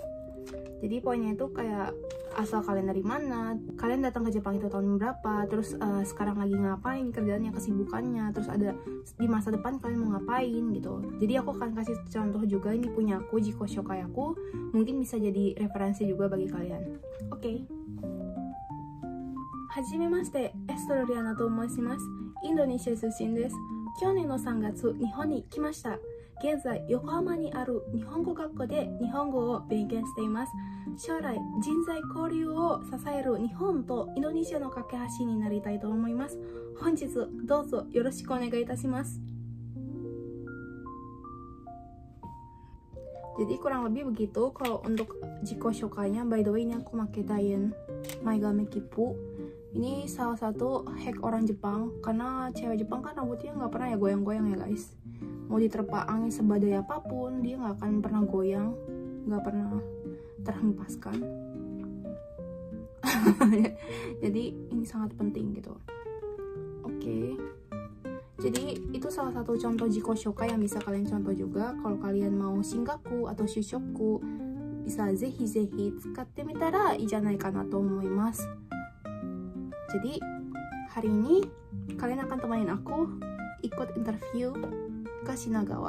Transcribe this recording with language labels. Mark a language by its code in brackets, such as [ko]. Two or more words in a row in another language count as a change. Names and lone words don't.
[id] Jadi poinnya itu kayak asal kalian dari mana, kalian datang ke Jepang itu tahun berapa, terus sekarang lagi ngapain, kerjaannya, kesibukannya, terus ada di masa depan kalian mau ngapain gitu. Jadi aku akan kasih contoh juga, ini punya aku, [ja] 自己紹介 [id] aku, mungkin bisa jadi referensi juga bagi kalian. Oke. [ja] はじめまして、Esther Riana と思いします. Indonesia 出身です。去年の3月、日本に来ました。現在、横浜にある日本語学校で日本語を勉強しています。将来、人材交流を支える日本とインドネシアの架け橋になりたいと思います。本日、どうぞよろしくお願いいたします。 [id] Jadi kurang lebih begitu. Kalau untuk [ja] 自己紹介- [id] nya, [en] by the way [id] ini aku pakai Diane Maigame Kipu. Ini salah satu hack orang Jepang, karena cewek Jepang kan rambutnya nggak pernah ya goyang-goyang ya guys. Mau diterpa angin sebadai apapun, dia nggak akan pernah goyang, nggak pernah terhempaskan. Jadi ini sangat penting gitu. Oke. Jadi itu salah satu contoh [ja] 自己紹介 [id] yang bisa kalian contoh juga. Kalau kalian mau [ja] Shingaku atau Shushoku, bisa ぜひぜひ使ってみたらいいじゃないかなと思います. [id] Jadi hari ini kalian akan temanin aku ikut interview ke Shinagawa.